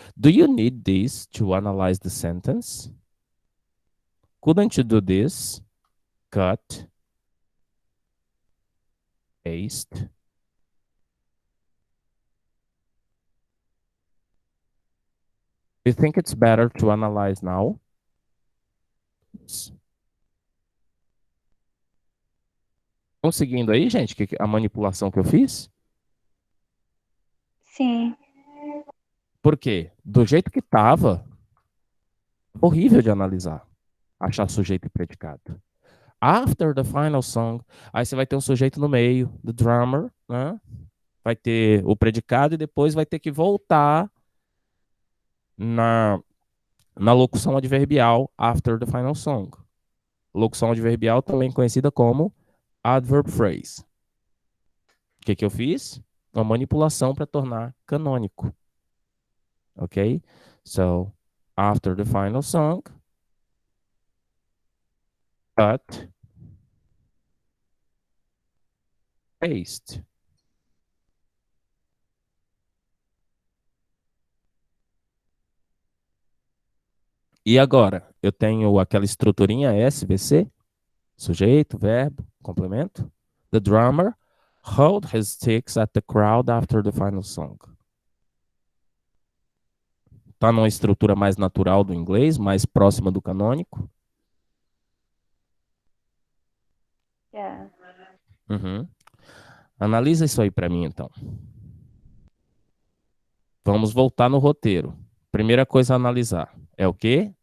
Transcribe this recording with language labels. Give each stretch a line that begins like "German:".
English: Do you need this to analyze the sentence? Couldn't you do this? Cut, paste. Do you think it's better to analyze now?
Portuguese: Estão seguindo aí, gente, a manipulação que eu fiz? Sim. Por quê? Do jeito que tava, horrível de analisar. Achar sujeito e predicado.
English: After the final song,
Portuguese: aí você vai ter um sujeito no meio,
English: the drummer,
Portuguese: né? Vai ter o predicado e depois vai ter que voltar na locução adverbial
English: after the final song.
Portuguese: Locução adverbial também conhecida como adverb phrase. O que eu fiz? Uma manipulação para tornar canônico. Ok?
English: So, after the final song, cut, paste.
Portuguese: E agora, eu tenho aquela estruturinha SVC, sujeito, verbo, complemento.
English: The drummer held his sticks at the crowd after the final song.
Portuguese: Tá numa estrutura mais natural do inglês, mais próxima do canônico.
English: Yeah. Uhum.
Portuguese: Analisa isso aí para mim, então. Vamos voltar no roteiro. Primeira coisa a analisar é o quê?